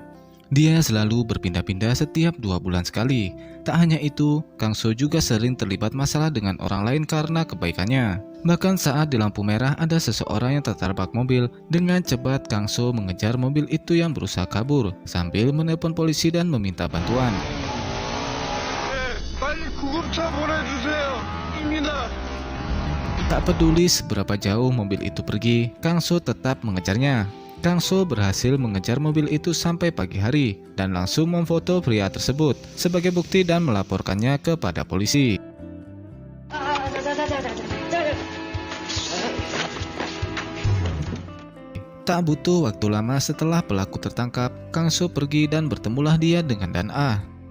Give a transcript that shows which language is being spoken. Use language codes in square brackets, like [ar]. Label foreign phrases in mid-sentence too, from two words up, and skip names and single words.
[id] Dia selalu berpindah-pindah setiap 2 bulan sekali. Tak hanya itu, Kang So juga sering terlibat masalah dengan orang lain karena kebaikannya. Bahkan saat di lampu merah ada seseorang yang tertabrak mobil. Dengan cepat Kang So mengejar mobil itu yang berusaha kabur sambil menelpon polisi dan meminta bantuan. [ko] 빨리 구급차 보내주세요. 입니다. [id] Tak peduli seberapa jauh mobil itu pergi, Kang So tetap mengejarnya. Kang So berhasil mengejar mobil itu sampai pagi hari dan langsung memfoto pria tersebut sebagai bukti dan melaporkannya kepada polisi. Tak butuh waktu lama setelah pelaku tertangkap, Kang So pergi dan bertemulah dia dengan Dan A.